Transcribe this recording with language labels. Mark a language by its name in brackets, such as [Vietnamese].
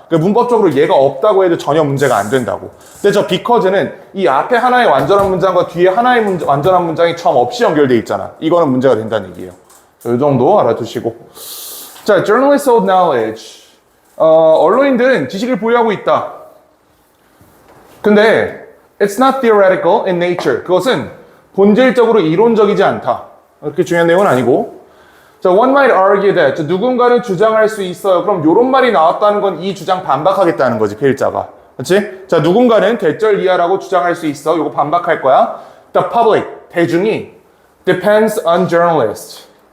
[Korean] 그러니까 문법적으로 얘가 없다고 해도 전혀 문제가 안 된다고. 근데 저 because는 이 앞에 하나의 완전한 문장과 뒤에 하나의 완전한 문장이 점 없이 연결돼 있잖아. 이거는 문제가 된다는 얘기예요. 이 정도 알아두시고. 자, [English] journalists hold knowledge. [Korean] 언론인들은 지식을 보유하고 있다. 근데 [English] it's not theoretical in nature. [Korean] 그것은 본질적으로 이론적이지 않다. 그렇게 중요한 내용은 아니고. 자, [English] one might argue that. [Korean] 누군가는 주장할 수 있어요. 그럼 이런 말이 나왔다는 건 이 주장 반박하겠다는 거지, 필자가. 그렇지? 자, 누군가는 대절 이하라고 주장할 수 있어. 이거 반박할 거야. [English] The public, [Korean] 대중이 [English] depends on journalists.